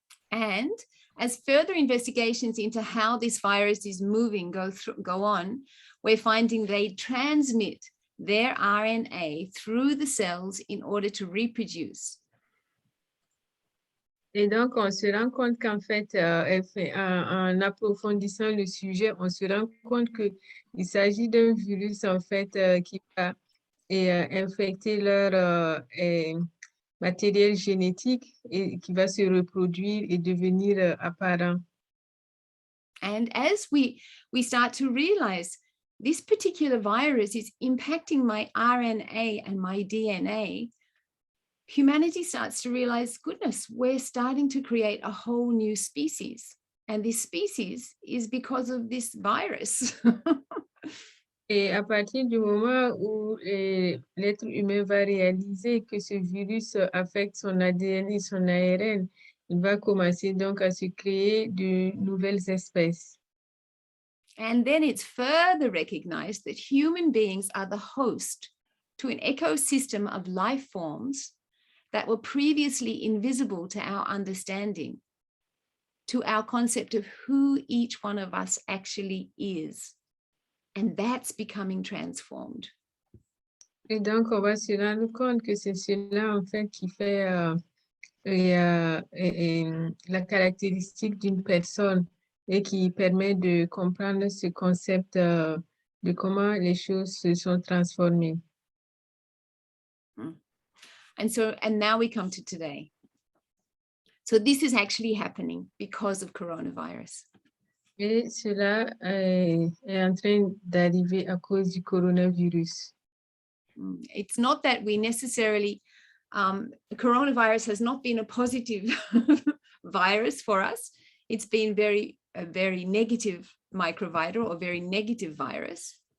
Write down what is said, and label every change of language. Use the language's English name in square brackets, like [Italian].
[English] And as further investigations into how this virus is moving go on, we're finding they transmit their RNA through the cells in order to reproduce. [French] Et donc, on se rend compte qu'en fait, en approfondissant le sujet, on se rend compte qu'il s'agit d'un virus, en fait, qui va infecter leur matériel génétique et qui va se reproduire et devenir apparent. [English] And as we start to realize this particular virus is impacting my RNA and my DNA, humanity starts to realize, goodness, we're starting to create a whole new species. And this species is because of this virus. [French] Et à partir du moment où l'être humain va réaliser que ce virus affecte son ADN et son ARN, il va commencer donc à se créer de nouvelles espèces. [English] And then it's further recognized that human beings are the host to an ecosystem of life forms that were previously invisible to our understanding, to our concept of who each one of us actually is. And that's becoming transformed. [French] Et donc, on va se rendre compte que c'est cela, en fait, qui fait la caractéristique d'une personne et qui permet de comprendre ce concept de comment les choses se sont transformées. [English] And now we come to today. So this is actually happening because of coronavirus. [French] Et cela est en train d'arriver à cause du coronavirus. [English] It's not that we necessarily, coronavirus has not been a positive virus for us. It's been a very negative microvita or very negative virus.